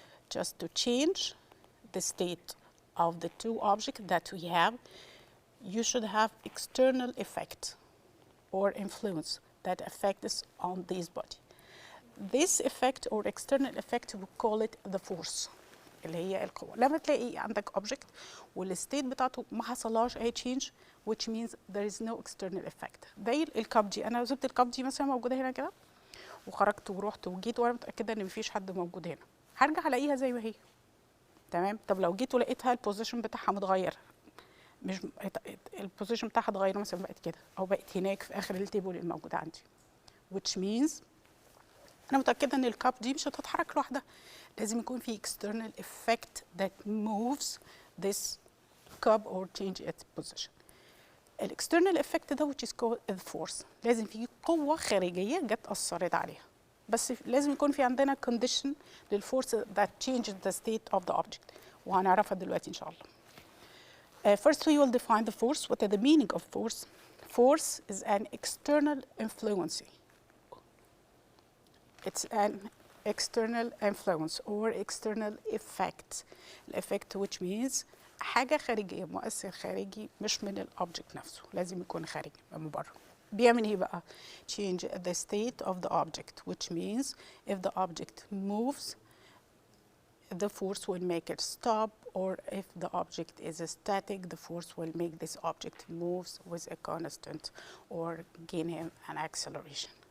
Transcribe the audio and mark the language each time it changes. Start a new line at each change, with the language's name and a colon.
English: Just to change the state of the two objects that we have, you should have external effect or influence that affects on this body. This effect or external effect, we call it the force,
Arabic: اللي هي القوة. لما تلاقي عندك object والستيت بتاعته ما حصلهاش أي change,
English: which means there is no external effect.
Arabic: زي الكاب دي، أنا سبت الكاب دي مثلا موجودة هنا كده وخرجت ورحت وجيت وأنا متأكدة إن مفيش حد موجود هنا، هرجع ألاقيها زي ما هي. تمام؟ طب لو جيت ولقيتها البوزيشن بتاعها متغير، مش البوزيشن بتاعها اتغير، مثلا بقت كده او بقت هناك في اخر التيبل الموجوده عندي، which means انا متاكده ان الكاب دي مش هتتحرك لوحدها، لازم يكون في
English: external effect that moves this cup or change its position.
Arabic: الاكسترنال effect ده
English: which is called the force،
Arabic: لازم في قوه خارجيه جت اثرت عليها، بس لازم يكون في عندنا condition للفورس
English: that changes the state of the object،
Arabic: وهنعرفها دلوقتي ان شاء الله.
English: First, we will define the force. What is the meaning of force? Force is an external influence. It's an external influence or external effect. Effect which means
Arabic: حاجة خارجية، مؤثر خارجي مش من الأوبجكت نفسه، لازم يكون خارجي من بره. بيعمل ايه بقى؟
English: change the state of the object, which means if the object moves, the force will make it stop, or if the object is static, the force will make this object moves with a constant or gain an acceleration.